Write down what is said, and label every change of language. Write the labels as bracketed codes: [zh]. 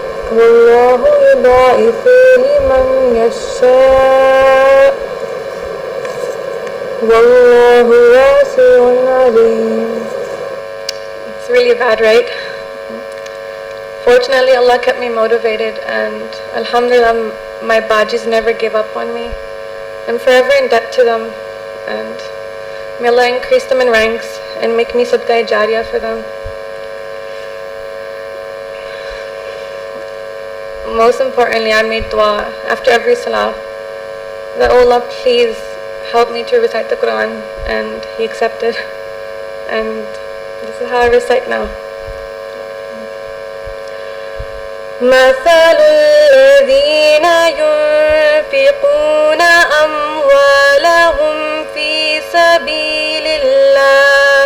[ar] والله يضاعف لمن يشاء والله واسع عليم. [en] It's really bad, right? Fortunately, Allah kept me motivated, and alhamdulillah, my bajis never gave up on me. I'm forever in debt to them, and may Allah increase them in ranks and make me sadqa jariyah for them. Most importantly, I made dua after every salah that, oh Allah, please help me to recite the Quran, and He accepted. And this is how I recite now. [ar] مثل الذين ينفقون أموالهم في سبيل الله